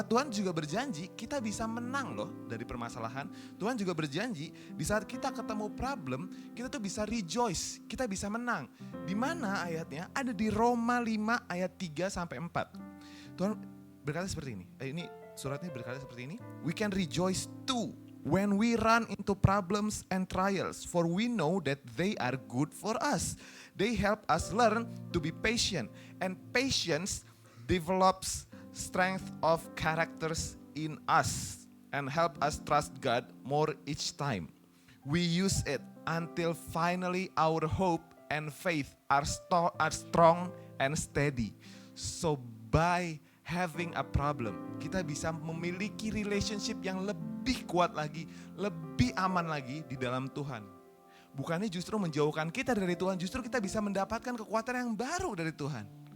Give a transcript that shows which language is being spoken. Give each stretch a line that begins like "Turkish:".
Indonesian: Tuhan juga berjanji kita bisa menang loh dari permasalahan. Tuhan juga berjanji di saat kita ketemu problem, kita tuh bisa rejoice, kita bisa menang. Di mana ayatnya? Ada di Roma 5 ayat 3 sampai 4. Tuhan berkata seperti ini. Ini suratnya berkata seperti ini.
English: We can rejoice too when we run into problems and trials, for we know that they are good for us. They help us learn to be patient, and patience develops strength of characters in us and help us trust God more each time. We use it until finally our hope and faith are strong and steady. So by having a problem,
Indonesian: kita bisa memiliki relationship yang lebih kuat lagi, lebih aman lagi di dalam Tuhan. Bukannya justru menjauhkan kita dari Tuhan, justru kita bisa mendapatkan kekuatan yang baru dari Tuhan.